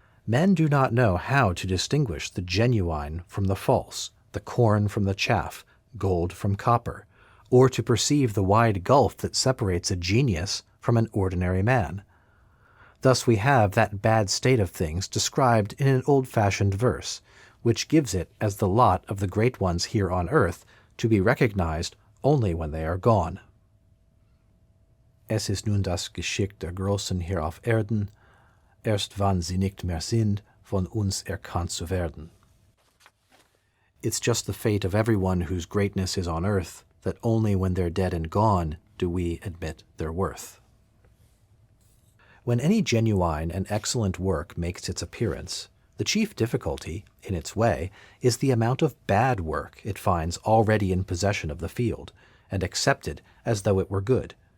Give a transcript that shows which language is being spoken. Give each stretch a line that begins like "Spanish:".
English: Men do not know how to distinguish the genuine from the false, the corn from the chaff, gold from copper, or to perceive the wide gulf that separates a genius from an ordinary man. Thus we have that bad state of things described in an old-fashioned verse, which gives it as the lot of the great ones here on earth to be recognized only when they are gone.
German: Es ist nun das Geschick der Großen hier auf Erden, erst wann sie nicht mehr sind, von uns erkannt zu werden.
English: It's just the fate of everyone whose greatness is on earth, that only when they're dead and gone do we admit their worth. When any genuine and excellent work makes its appearance, the chief difficulty, in its way, is the amount of bad work it finds already in possession of the field, and accepted as though it were good.